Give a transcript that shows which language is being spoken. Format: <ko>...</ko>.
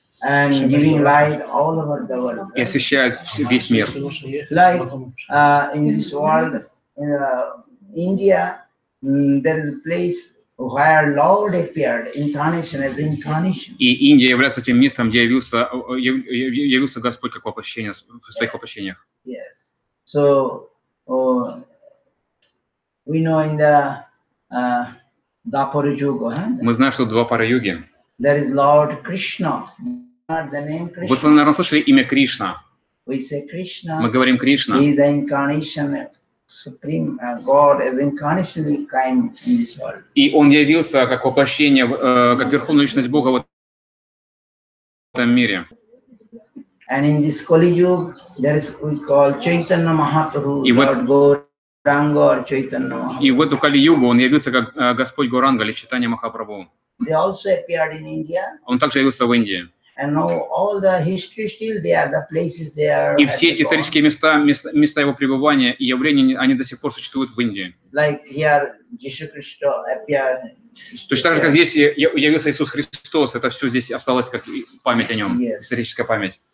<en>and giving light all over the world.</en> <ru>и освещает весь мир.</ru> <en>Like in this world, in India, there is a place where Lord appeared, incarnation as incarnation.</en> <ru>И Индия является тем местом, где явился Господь как воплощение в своих воплощениях.</ru> <en>Yes. So we know in the Dwapara Yuga,</en> <ru>Мы знаем, что Двапара-юги.</ru> <en>there is Lord Krishna. The name</en> <ru>Вы,</ru> <en>Krishna.</en> <ru>наверное, слышали имя Кришна.</ru> <en>We say Krishna.</en> <ru>Мы говорим Кришна.</ru> <en>He is the incarnation, supreme God, as incarnationally came in this world.</en> <ru>И он явился как воплощение, как верховная личность Бога в этом мире.</ru> <en>And in this Kali Yuga, there is we call Chaitanya Mahaprabhu,</en> <ru>И</ru> <en>Lord Gauranga or Chaitanya</en> <ru>в</ru> <en>Mahaprabhu.</en> <ru>эту Кали-югу он явился как Господь Гауранга или Чайтанья Махапрабху.</ru> <en>They also appeared in India.</en> <ru>Он также явился в Индии.</ru> <en>And now all the history still there, the places there.</en> <ru>И все эти исторические места его пребывания и явления, они до сих пор существуют в Индии.</ru> <en>Like here, Jesus Christ appeared.</en> <ru>Точно так же, как здесь явился Иисус Христос, это все здесь осталось как память о нем, историческая память.</ru>